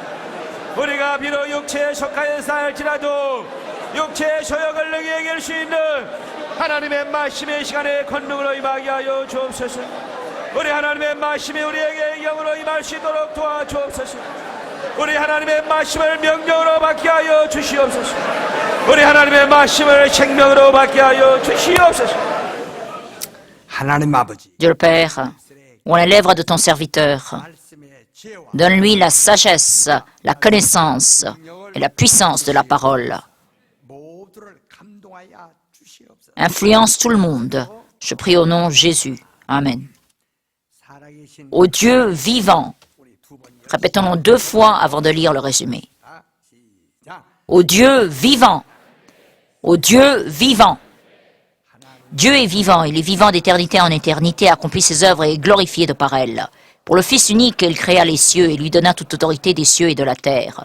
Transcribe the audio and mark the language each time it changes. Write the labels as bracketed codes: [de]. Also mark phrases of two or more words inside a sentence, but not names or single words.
[ko] 우리가 비록 육체에 속하여 살지라도 육체의 소욕을 능히 이길 수 있는 하나님의 말씀의 시간에 권능으로 임하게 하여 주옵소서. 우리 하나님의 말씀이 우리에게 영으로 임할 수 있도록 도와주옵소서. 우리 하나님의 말씀을 명령으로 받게 하여 주시옵소서. 우리 하나님의 말씀을 생명으로 받게 하여 주시옵소서. 하나님 아버지, [fr] Dieu le Père, on les lèvres de ton serviteur. [ko] 말씀의 지혜와 [fr] Donne-lui la sagesse, la connaissance et la puissance de la parole. [ko] 모두를 감동하여 주시옵소서. [fr] Influence tout le monde. Je prie au nom de Jésus. Amen. [ko] 살아계신 [fr] Au Dieu vivant. [ko] 우리 두 번 [fr] Répétons-le 2 fois avant de lire le résumé. [ko] 시작. [fr] Au Dieu vivant. Au Dieu vivant. Dieu est vivant, il est vivant d'éternité en éternité, accomplit ses œuvres et est glorifié de par elles. Pour le Fils unique, il créa les cieux et lui donna toute autorité des cieux et de la terre.